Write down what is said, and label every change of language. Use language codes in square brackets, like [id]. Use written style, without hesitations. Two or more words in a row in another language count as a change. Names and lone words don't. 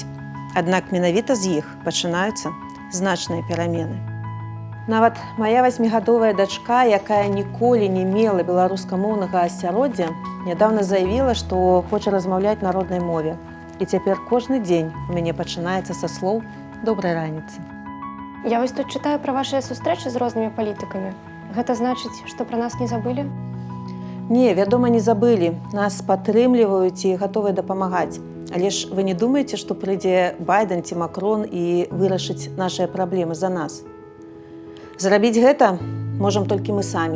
[be] Аднак менавіта з іх пачынаюцца значныя перамены. Нават моя 8гадовая дачка, якая ніколі не мела беларускамоўнага асяроддзя, нядаўна заявіла, што хоча размаўляць на роднай мове. І цяпер кожны дзень у мяне пачынаецца са слоў «добрай раніцы». [uk] Я ось тут читаю про ваші [be] сустрэчы з рознымі палітыкамі. Гэта значыць, што пра нас не забылі? Не, вядома, не забылі. Нас падтрымліваюць і гатовыя дапамагаць. Але ж вы не думаеце, што прыйдзе Байден ці Макрон і вырашыць нашыя праблемы за нас? Зрабіць гэта можам толькі мы самі.